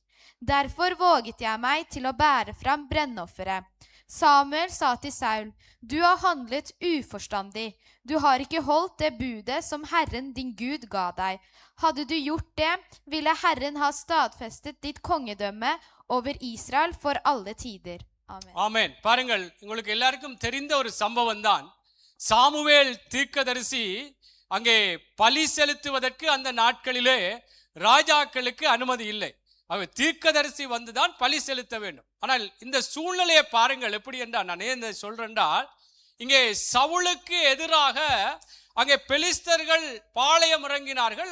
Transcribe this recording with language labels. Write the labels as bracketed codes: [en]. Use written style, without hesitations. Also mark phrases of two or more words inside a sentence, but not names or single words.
[no] Derfor våget jeg meg til å bære fram brennofferet. Samuel sa til Saul, du har handlet uforstandig. Du har ikke holdt det budet som Herren din Gud ga deg. Hadde du gjort det, ville Herren ha stadfestet ditt kongedømme over Israel for alle tider. Amen. [ta] ஆமென். பாருங்கள், உங்களுக்கு எல்லாருக்கும் தெரிந்த ஒரு சம்பவம் தான். சாமுவேல் தீர்க்கதரிசி அங்கே பலி செலுத்துவதற்கு அந்த நாட்களிலே ராஜாக்களுக்கு அனுமதி இல்லை. அவர் தீர்க்கதரிசி வந்துதான் பலி செலுத்த வேண்டும். ஆனால் இந்த சூழ்நிலையை பாருங்கள் எப்படி என்றால், நான் ஏன் சொல்றேன்றால், இங்கே சவுலுக்கு எதிராக அங்கே பெலிஸ்தர்கள் பாளையம் இறங்கினார்கள்.